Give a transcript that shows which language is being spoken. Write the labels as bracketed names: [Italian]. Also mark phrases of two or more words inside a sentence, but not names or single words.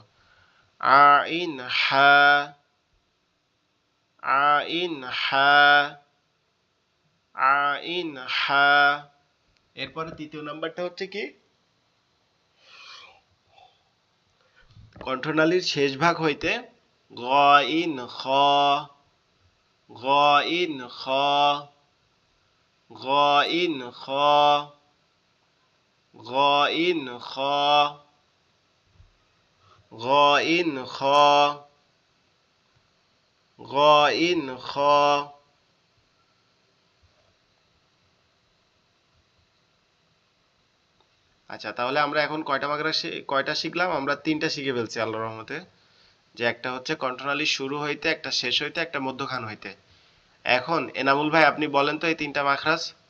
[Arabic] عين حاء، عين حاء، عين حاء. [Bangla] এরপরে তৃতীয় নাম্বারটা হচ্ছে কি? কণ্ঠনালীর শেষ ভাগ হইতে [Arabic] غين خاء، غين خاء، غين خاء، غين خاء، غين خاء، غين خاء. [Bangla] আচ্ছা, তাহলে আমরা এখন কয়টা শিখলাম? আমরা তিনটা শিখে ফেলছি আল্লাহর রহমতে। যে একটা হচ্ছে কণ্ঠনালীর শুরু হইতে, একটা শেষ হইতে, একটা মধ্যখান হইতে। এখন এনামুল ভাই আপনি বলেন তো এই তিনটা মাখরাজ।